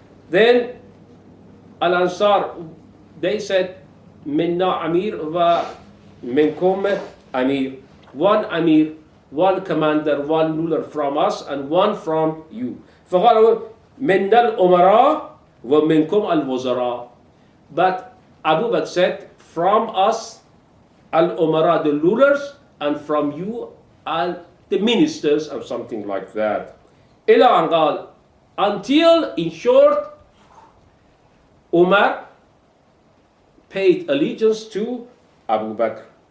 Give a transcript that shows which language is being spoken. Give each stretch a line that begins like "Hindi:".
English: Then Al-Ansar, they said
Arabic: منا أمير ومنكم أمير.
English: One Amir, one commander, one ruler from us, and one from you.
Arabic: فقالوا منا الأمراء ومنكم الوزراء.
English: But Abu Bakr said, from us al-umara, the rulers, and from you the ministers, or something like that.
Arabic: إلى أن قال,
English: until, in short, Umar paid allegiance to Abu Bakr.